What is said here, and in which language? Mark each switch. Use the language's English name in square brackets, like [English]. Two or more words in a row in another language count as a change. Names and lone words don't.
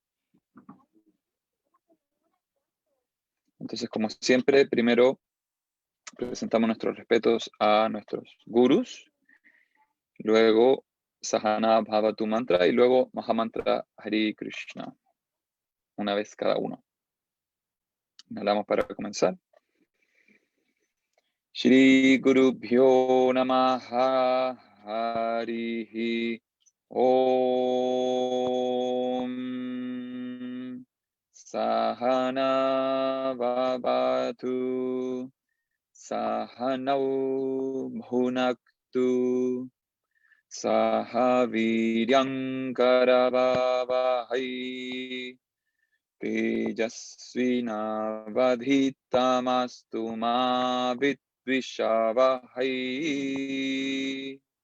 [Spanish] Entonces, como siempre, primero presentamos nuestros respetos a nuestros gurus, luego Sahana Bhavatu Mantra y luego Mahamantra Hare Krishna, una vez cada uno. Inhalamos para comenzar. [Sanskrit] Shri Guru Bhyo Namaha Harihi Om Sahana Vavatu Sahanau Bhunaktu Sahaviryam Karavavahai Tejasvinavadhitamastu ma vidvishavahai.